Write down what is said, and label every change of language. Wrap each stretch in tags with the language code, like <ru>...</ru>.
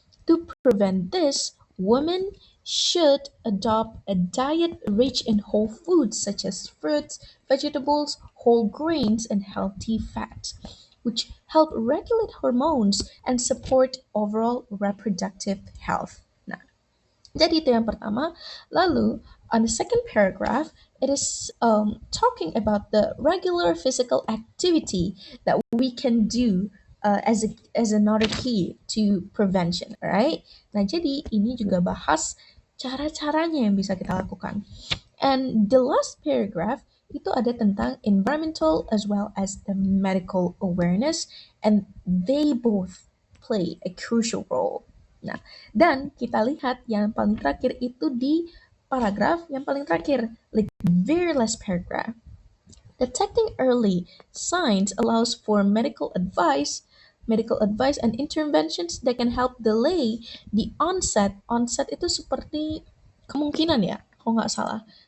<en>To prevent this, women should adopt a diet rich in whole foods such as fruits, vegetables, whole grains, and healthy fats, which help regulate hormones and support overall reproductive health.</en> <id>Nah, jadi itu yang pertama.</id> <en>Lalu, on the second paragraph, it is talking about the regular physical activity that we can do as another key to prevention, right?</en> <id>Nah, jadi ini juga bahas cara-caranya yang bisa kita lakukan.</id> <en>And the last paragraph</en> <id>itu ada tentang</id> <en>environmental as well as the medical awareness, and they both play a crucial role.</en> <id>Nah, dan kita lihat yang paling terakhir itu di paragraf yang paling terakhir,</id> <en>like very last paragraph. Detecting early signs allows for medical advice and interventions that can help delay the onset.</en> <id>Onset itu seperti kemungkinan ya, kalau nggak salah.</id>